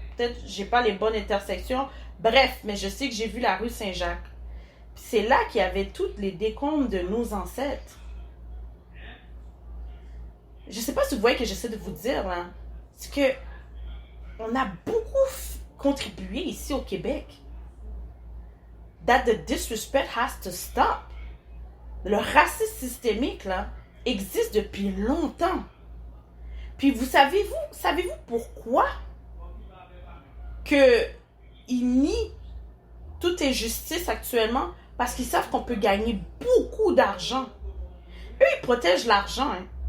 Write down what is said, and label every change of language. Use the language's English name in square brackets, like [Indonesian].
[French] Peut-être que j'ai pas les bonnes intersections. Bref, mais je sais que j'ai vu la rue Saint-Jacques. C'est là qu'il y avait toutes les décombres de nos ancêtres. Je sais pas si vous voyez que j'essaie de vous dire, là. C'est que on a beaucoup contribué ici au Québec. [English] That the disrespect has to stop. [French] Le racisme systémique, là, existe depuis longtemps. Puis savez-vous pourquoi que ils nient toute injustice actuellement? Parce qu'ils savent qu'on peut gagner beaucoup d'argent. Eux, ils protègent l'argent. Hein.